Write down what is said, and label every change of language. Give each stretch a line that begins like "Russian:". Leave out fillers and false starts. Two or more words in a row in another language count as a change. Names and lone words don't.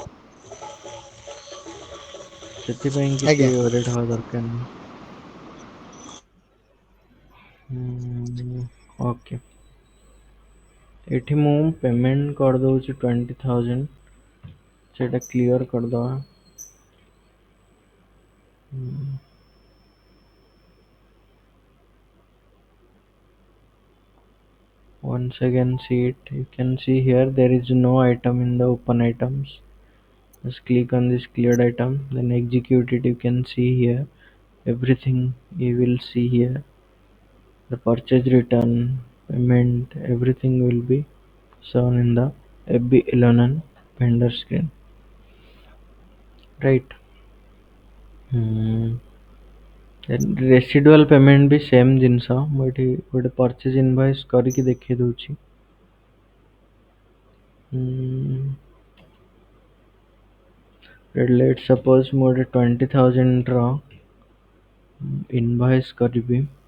Odia: ସେଥିପାଇଁ ଆଜ୍ଞା କିଛି ୱରିଡ୍ ହବା ଦରକାର ନାହିଁ। ଓକେ ଏଠି ମୁଁ ପେମେଣ୍ଟ କରିଦଉଛି 20,000 ସେଇଟା କ୍ଲିୟର କରିଦବା।
English: Once again see it, you can see here there is no item in the open items. Just click on this cleared item, then execute it. You can see here everything you will see here. The purchase return, payment, everything will be shown in the FB11 vendor screen. Right. Then residual payment
Odia: भी same ଜିନିଷ ମୁଁ ଏଠି ଗୋଟେ
English: purchase invoice
Odia: କରିକି ଦେଖେଇ ଦଉଛି।
English: let's suppose
Odia: ମୁଁ ଗୋଟେ 20,000 ର invoice କରିବି।